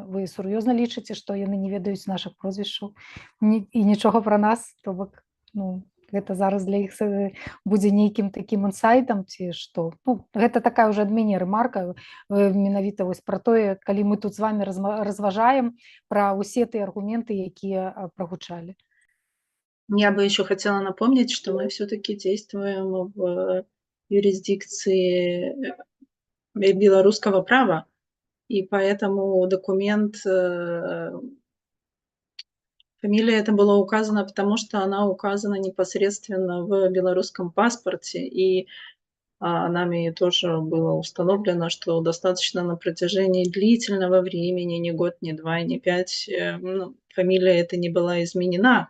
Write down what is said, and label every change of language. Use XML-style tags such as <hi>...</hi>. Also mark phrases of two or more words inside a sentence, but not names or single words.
<be>Вы сур'ёзна лічыце, што яны не ведаюць нашых прозвішчаў і нічога пра нас, то бок, гэта зараз для іх будзе нейкім такім інсайтам ці што. Гэта такая ўжо ад мяне ремарка, менавіта пра тое, калі мы тут з вами разважаем пра ўсе тыя аргументы, якія прагучалі.</be> <ru>Я бы еще хотела напомнить, что мы все-таки действуем в юрисдикции белорусского права, и поэтому документ, фамилия это была указана, потому что она указана непосредственно в белорусском паспорте, и нами тоже было установлено, что достаточно на протяжении длительного времени, не год, не два, не 5, фамилия эта не была изменена.</ru>